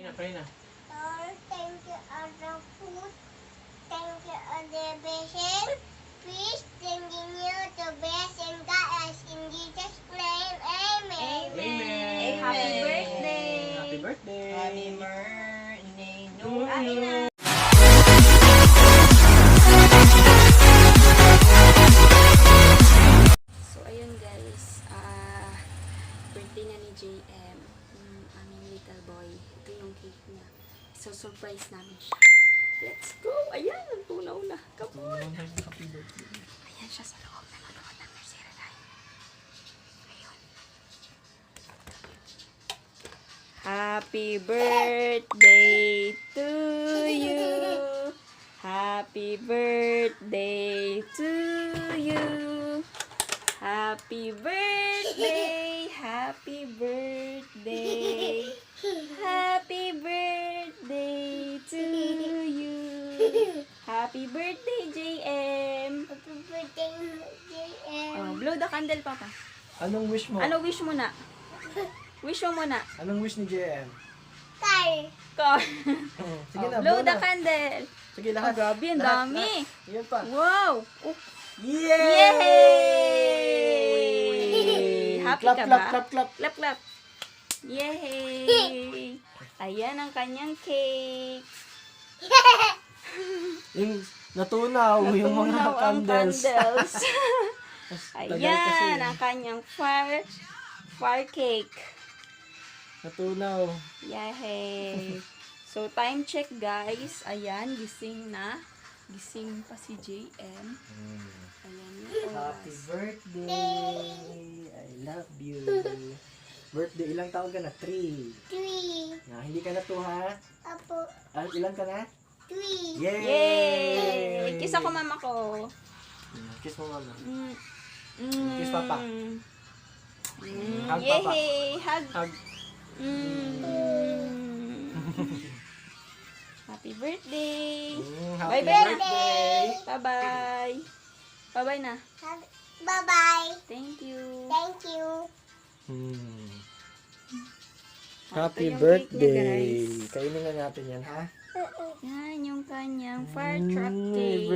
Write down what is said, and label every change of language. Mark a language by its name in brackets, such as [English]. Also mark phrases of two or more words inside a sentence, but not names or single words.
[Filipino] Pray na. [English] Lord, thank you for the food. Thank you for the blessing. Please continue to bless and guide us in Jesus' name. Amen. Amen. Happy birthday. Happy birthday. Happy birthday. No, [Filipino] Kain na. So, ayun guys, birthday na ni JM, yung aming [English] little boy. [Filipino] Ito yung cake niya. So, surprise namin siya. [English] Let's go! [Filipino] Ayan, nagtunaw na. [English] Come on! Happy birthday. [Filipino] Ayan siya sa loob. Nanonood ng nursery rhyme. Ayun. [English] Happy birthday to you. Happy birthday to you. Happy birthday, happy birthday, happy birthday to you. Happy birthday, JM. Happy birthday, JM. Oh, blow the candle, Papa. [Filipino] Anong wish mo? Ano wish mo na? Wish mo muna. Anong wish ni JM? [English] Car. Car. [Filipino] Sige Oh, na, [English] blow the [Filipino] na. [English] candle. [Filipino] Sige, Oh, lahat. grabe, ang Lahat, dami. lahat. Yan pa. [English] Wow. Oh, Yay! yay! Happy Clap, [Filipino] ka [English] clap, [Filipino] ba? [English] clap, clap. Clap, clap. [Filipino] Yay! Ayan ang kanyang cake. Yung natunaw, yung mga Natunaw ang [English] candles. candles. [Filipino] Tagal kasi. Ayan ang kanyang [English] fire cake. [Filipino] Natunaw. [English] Yay! So, time check guys. [Filipino] Ayan, gising na. Gising pa si JM. Ayan yung [English] Happy [Filipino] oras. [English] birthday. I love you. [Filipino] Birthday, ilang taon ka na? 3. 3. Hindi ka na 2 ha? Apo. Ilan ka na? 3. Yay! Yay! Kiss ako mama ko. Kiss mo mama. Mm. [English] Kiss Papa. Hug Papa. Yay! Hug. Hug. Happy birthday! Happy [Filipino] Bye-bye na. [English] birthday! Bye-bye! Bye-bye na. Bye-bye. Thank you. Thank you. Happy [Filipino] Ito yung cake niya, [English] birthday! guys. [Filipino] Kainin na natin yan, ha? Yan yung kanyang [English] fire truck [Filipino] May [English] cake.